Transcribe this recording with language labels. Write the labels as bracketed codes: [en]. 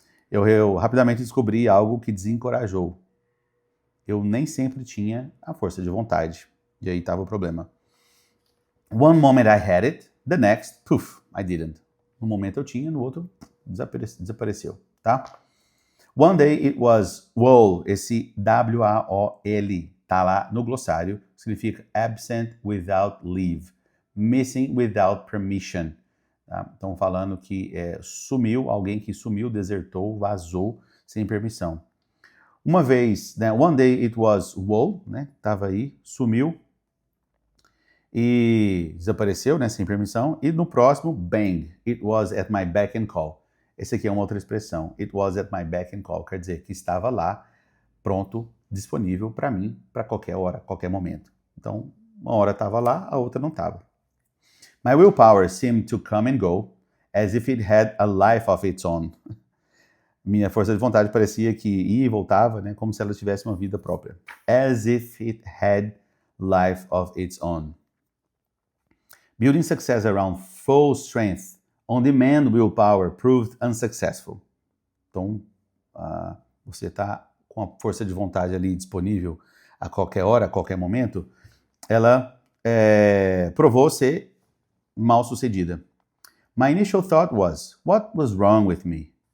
[pt] Eu rapidamente descobri algo que desencorajou. Eu nem sempre tinha a força de vontade. E aí estava o problema. [en] One moment I had it, the next, poof, I didn't. [pt] No momento eu tinha, no outro, desapareceu, tá? [en] One day it was WOL, [pt] esse W-A-O-L, tá lá no glossário, significa [en] absent without leave, missing without permission. [pt] Tá? Então falando que sumiu, alguém que sumiu, desertou, vazou, sem permissão. Uma vez, né, [en] one day it was WOL, [pt] né, tava aí, sumiu e desapareceu, né, sem permissão. E no próximo, bang, [en] it was at my beck and call. [pt] Esse aqui é uma outra expressão, [en] it was at my beck and call, [pt] quer dizer que estava lá, pronto, disponível para mim, para qualquer hora, qualquer momento. Então, uma hora estava lá, a outra não estava. [en] My willpower seemed to come and go, as if it had a life of its own. [pt] Minha força de vontade parecia que ia e voltava, né, como se ela tivesse uma vida própria. [en] As if it had life of its own. Building success around full strength, on-demand willpower proved unsuccessful. [pt] Então, você está com a força de vontade ali disponível a qualquer hora, a qualquer momento, ela provou ser mal sucedida. [en] My initial thought was, what was wrong with me?